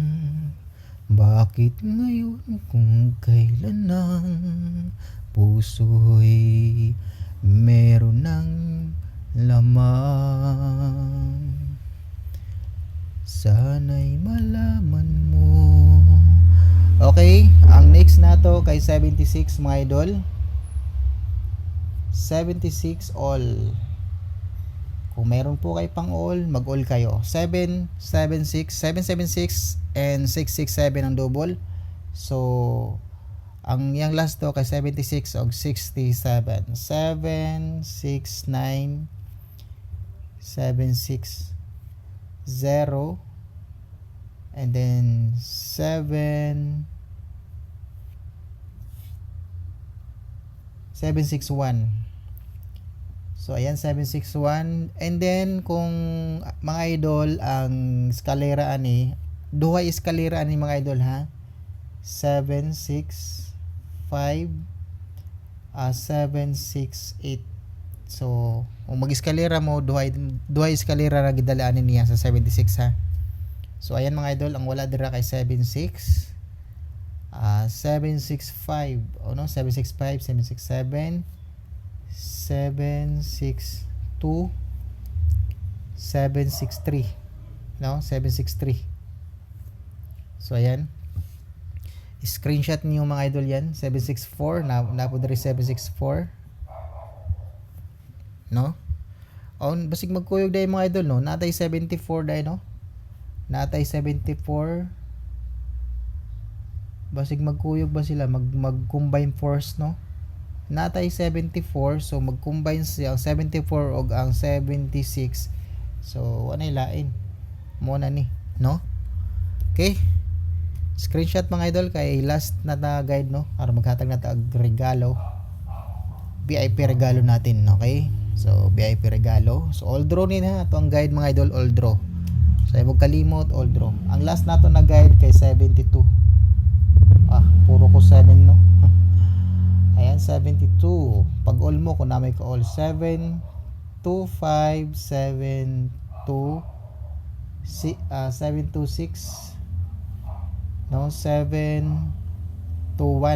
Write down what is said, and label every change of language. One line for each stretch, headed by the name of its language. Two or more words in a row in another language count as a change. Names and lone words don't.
Filipino: Bakit ngayon kung kailan ang puso'y meron ng lamang? Sana'y malaman mo.
Cebuano: Okay, ang next na to kay 76 mga idol.
English: 76 all.
Filipino: Kung meron po kayo pang all, mag-all kayo.
Cebuano: 776 and 667 ang double. So ang yang last to kay 76 og 67. 769 760
English: and then
Cebuano: 761. So ayan 761,
English: and then
Cebuano: kung mga idol ang eskalera ani, duha eskalera ani mga idol ha. 765 768. So kung mag-eskalera mo, duha eskalera na gidalaan niya sa 76 ha. So ayan mga idol, ang wala dira kay 76 765 765 767 762 763 763. So ayan, screenshot niyo mga idol yan. 764 na po diri 764 basig magkuyog dai mga idol natay 74 dai natay 74. Basig magkuyog ba sila mag-
English: combine force
Cebuano: natay 74. So mag-combine siya ang 74 og ang 76. So anay lain mo na ni okay, screenshot mga idol kay last na guide para maghatag na tag regalo, VIP regalo natin. Okay, so VIP regalo. So
English: all draw
Cebuano: ni ha to ang guide mga idol,
English: all draw.
Cebuano: So huwag kalimot,
English: all draw.
Cebuano: Ang last nato na guide kay 72. Puro ko 7 ayan 72. Pag all mo kung na may ka all 7 2 5 7 2 726 7 2 1.